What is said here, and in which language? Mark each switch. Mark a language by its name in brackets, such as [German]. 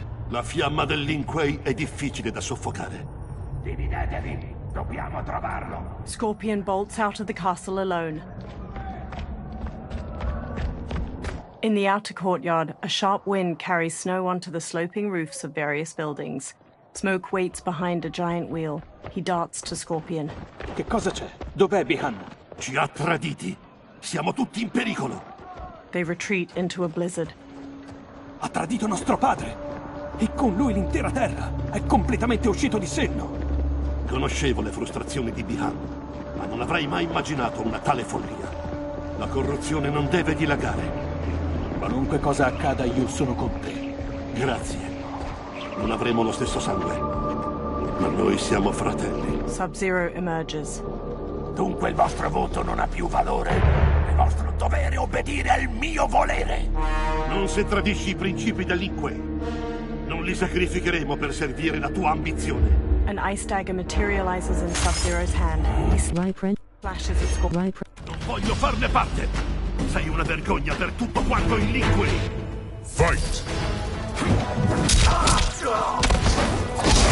[Italian] La fiamma del Lin Kuei è difficile da soffocare. Dividetevi, dobbiamo trovarlo. [English] Scorpion bolts out of the castle alone. In the outer courtyard, a sharp wind carries snow onto the sloping roofs of various buildings. Smoke waits behind a giant wheel. He darts to Scorpion. [Italian] Che cosa c'è? Dov'è Bihan? Ci ha traditi. Siamo tutti in pericolo. [English] They retreat into a blizzard. [Italian] Ha tradito nostro padre. E con lui l'intera terra. È completamente uscito di senno. Conoscevo le frustrazioni di Bihan, ma non avrei mai immaginato una tale follia. La corruzione non deve dilagare. Qualunque cosa accada, io sono con te. Grazie. Non avremo lo stesso sangue, ma noi siamo fratelli. [English] Sub-Zero emerges. [Italian] Dunque il vostro voto non ha più valore? È vostro dovere obbedire al mio volere! Non se tradisci i principi del Lin Kuei. Non li sacrificheremo per servire la tua ambizione. [English] An ice dagger materializes in Sub-Zero's hand. He flashes at Scorpion. [Italian] Non voglio farne parte! Sei una vergogna per tutto quanto il Lin Kuei! [English] Fight!